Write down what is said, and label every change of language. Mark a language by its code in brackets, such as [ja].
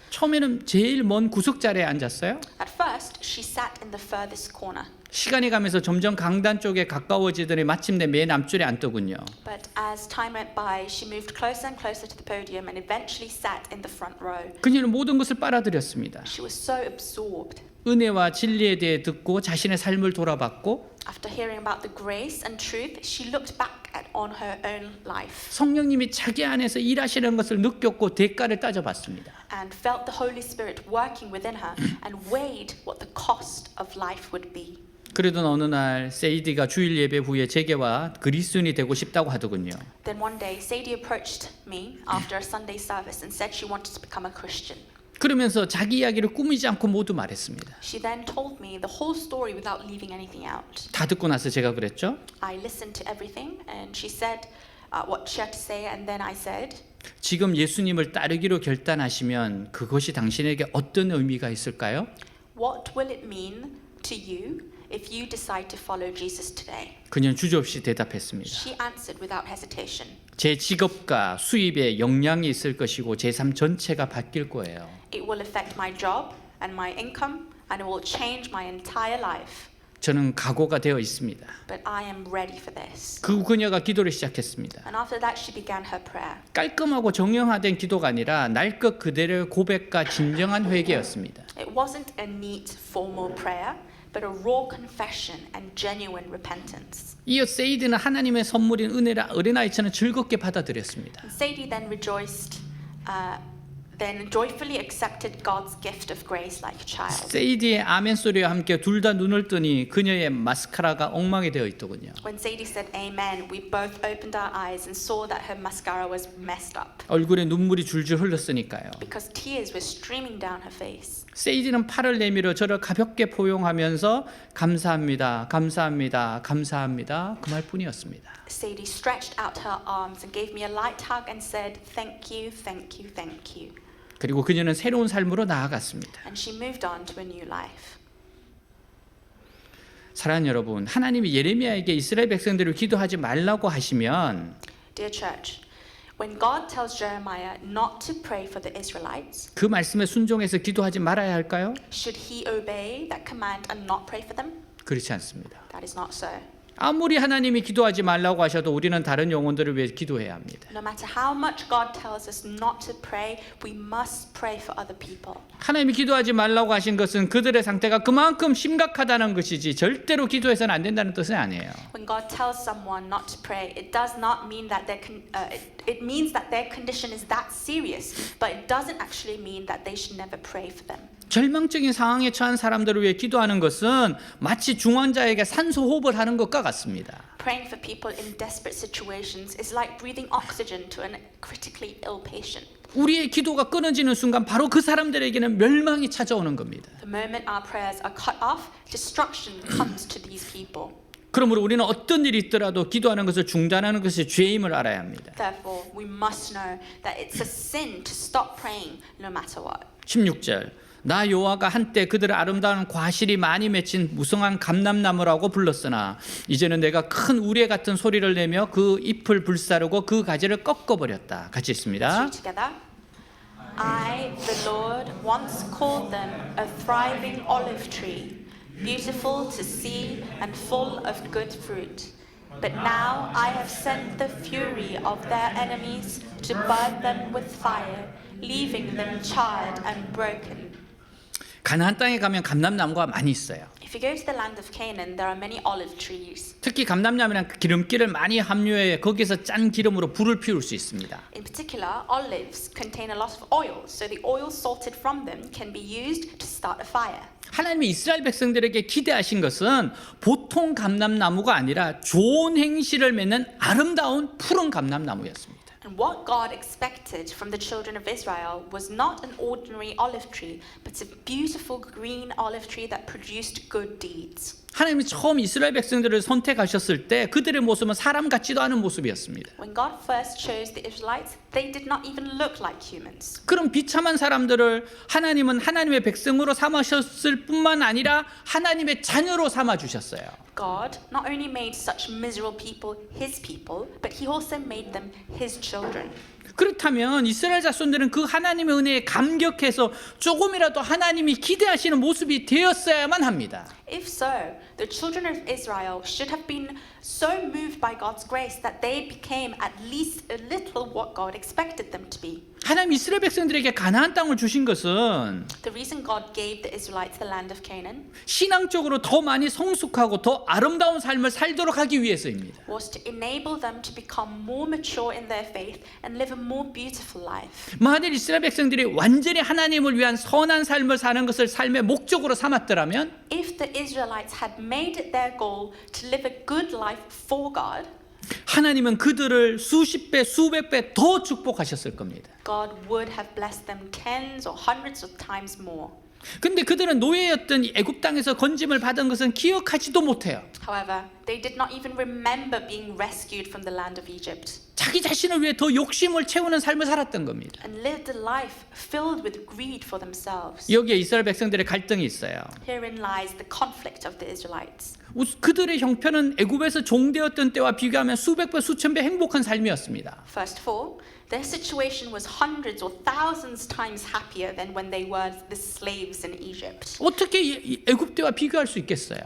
[ko] 처음에는 제일 먼 구석자리에 앉았어요. [en] At first, she sat in the furthest corner. [ko] 시간이 가면서 점점 강단 쪽에 가까워지더니 마침내 맨 앞줄에 앉더군요. [en] But as time went by, she moved closer and closer to the podium and eventually sat in the front row. [ko] 그녀는 모든 것을 빨아들였습니다. [en] She was so absorbed. [ko] 은혜와 진리에 대해 듣고 자신의 삶을 돌아봤고 [en] After hearing about the grace and truth, she looked back on her own life [ko] 성령님이 자기 안에서 일하시는 것을 느꼈고 대가를 따져봤습니다. [en] and felt the Holy Spirit working within her and weighed what the cost of life would be. [ko] 그러던 어느 날 세이디가 주일 예배 후에 제게와 그리스도인이 되고 싶다고 하더군요. [en] Then one day, Sadie approached me after a Sunday service and said she wanted to become a Christian. [ko] 그러면서 자기 이야기를 꾸미지 않고 모두 말했습니다. [en] She then told me the whole story without leaving anything out. [ko] 다 듣고 나서 제가 그랬죠. [en] I listened to everything and she said what she had to say, and then I said, [ko] 지금 예수님을 따르기로 결단하시면 그것이 당신에게 어떤 의미가 있을까요? [en] What will it mean to you if you decide to follow Jesus today? [ko] 그녀는 주저없이 대답했습니다. [en] She answered without hesitation. [ko] 제 직업과 수입에 영향이 있을 것이고 제 삶 전체가 바뀔 거예요. [en] It will affect my job and my income, and it will change my entire life. [ko] 저는 각오가 되어 있습니다. [en] But I am ready for this. [ko] 그 그녀가 기도를 시작했습니다. [en] And after that, she began her prayer. [ko] 깔끔하고 정형화된 기도가 아니라 날 것 그대로의 고백과 진정한 회개였습니다. [en] It wasn't a neat formal prayer, but a raw confession and genuine repentance. [ko] 이어 세이드는 하나님의 선물인 은혜라 어린아이처럼 즐겁게 받아들였습니다. [en] And Sadie then rejoiced, then joyfully accepted God's gift of grace like a child. [ko] 세이디의 아멘 소리와 함께 둘 다 눈을 뜨니 그녀의 마스카라가 엉망이 되어 있더군요. [en] When Sadie said amen, we both opened our eyes and saw that her mascara was messed up [ko] 얼굴에 눈물이 줄줄 흘렀으니까요. [en] because tears were streaming down her face. [ko] 세이디는 팔을 내밀어 저를 가볍게 포용하면서 감사합니다, 감사합니다, 감사합니다 그 말뿐이었습니다. [en] Sadie stretched out her arms and gave me a light hug and said, "Thank you, thank you, thank you." [ko] 그리고 그녀는 새로운 삶으로 나아갔습니다. [en] And she moved on to a new life. [ko] 사랑하는 여러분, 하나님이 예레미야에게 이스라엘 백성들을 기도하지 말라고 하시면 [en] Dear church, when God tells Jeremiah not to pray for the Israelites, [ko] 그 말씀에 순종해서 기도하지 말아야 할까요? [en] should he obey that command and not pray for them? [ko] 그렇지 않습니다. [en] That is not so. [ko] 아무리 하나님이 기도하지 말라고 하셔도 우리는 다른 영혼들을 위해 기도해야 합니다. [en] No matter how much God tells us not to pray, we must pray for other people. [ko] 하나님이 기도하지 말라고 하신 것은 그들의 상태가 그만큼 심각하다는 것이지 절대로 기도해서는 안 된다는 뜻은 아니에요. [en] When God tells someone not to pray, it does not mean that it means that their condition is that serious, but it doesn't actually mean that they should never pray for them. [ko] 절망적인 상황에 처한 사람들을 위해 기도하는 것은 마치 중환자에게 산소 호흡을 하는 것과 같습니다. [en] Praying for people in desperate situations is like breathing oxygen to a critically ill patient. [ko] 우리의 기도가 끊어지는 순간 바로 그 사람들에게는 멸망이 찾아오는 겁니다. [en] The moment our prayers are cut off, destruction comes to these people. [ko] 그러므로 우리는 어떤 일이 있더라도 기도하는 것을 중단하는 것이 죄임을 알아야 합니다. [en] Therefore, we must know that it's a sin to stop praying no matter what. [ko] 16절 나 여호와가 한때 그들을 아름다운 과실이 많이 맺힌 무성한 감람나무라고 불렀으나 이제는 내가 큰 우레 같은 소리를 내며 그 잎을 불사르고 그 가지를 꺾어버렸다. 같이 있습니다. [en] Let's read together. I, the Lord, once called them a thriving olive tree, beautiful to see and full of good fruit. But now I have sent the fury of their enemies to burn them with fire, leaving them charred and broken. [ko] 가나안 땅에 가면 감람나무가 많이 있어요. [en] If you go to the land of Canaan, there are many olive trees. [ko] 특히 감람나무는 기름기를 많이 함유해 거기서 짠 기름으로 불을 피울 수 있습니다. [en] In particular, olives contain a lot of oil, so the oil salted from them can be used to start a fire. [ko] 하나님이 이스라엘 백성들에게 기대하신 것은 보통 감람나무가 아니라 좋은 행실을 맺는 아름다운 푸른 감람나무였습니다. [en] And what God expected from the children of Israel was not an ordinary olive tree, but a beautiful green olive tree that produced good deeds. [ko] 하나님이 처음 이스라엘 백성들을 선택하셨을 때 그들의 모습은 사람 같지도 않은 모습이었습니다. [en] When God first chose the Israelites, they did not even look like humans. [ko] 그런 비참한 사람들을 하나님은 하나님의 백성으로 삼으셨을 뿐만 아니라 하나님의 자녀로 삼아 주셨어요. [en] God not only made such miserable people his people, but he also made them his children. [ko] 그렇다면 이스라엘 자손들은 그 하나님의 은혜에 감격해서 조금이라도 하나님이 기대하시는 모습이 되었어야만 합니다. [en] If so, the children of Israel should have been so moved by God's grace that they became at least a little what God expected them to be. [ko] 하나님 이스라엘 백성들에게 가나안 땅을 주신 것은 [en] The reason God gave the Israelites the land of Canaan [ko] 신앙적으로 더 많이 성숙하고 더 아름다운 삶을 살도록 하기 위해서입니다. [en] was to enable them to become more mature in their faith and live a more beautiful life. [ko] 만일 이스라엘 백성들이 완전히 하나님을 위한 선한 삶을 사는 것을 삶의 목적으로 삼았더라면 [en] If the Israelites had made it their goal to live a good life for God, [ko] 하나님은 그들을 수십 배, 수백 배 더 축복하셨을 겁니다. [en] God would have blessed them tens or hundreds of times more. [ko] 근데 그들은 노예였던 이 애굽 땅에서 건짐을 받은 것은 기억하지도 못해요. [en] However, they did not even remember being rescued from the land of Egypt [ko] 자기 자신을 위해 더 욕심을 채우는 삶을 살았던 겁니다. [en] and lived a life filled with greed for themselves. [ko] 여기에 이스라엘 백성들의 갈등이 있어요. [en] Herein lies the conflict of the Israelites. [ko] 그들의 형편은 애굽에서 종되었던 때와 비교하면 수백 배, 수천 배 행복한 삶이었습니다. [en] First of all, their situation was hundreds or thousands times happier than when they were the slaves in Egypt. [ko] 어떻게 이 애굽 때와 비교할 수 있겠어요?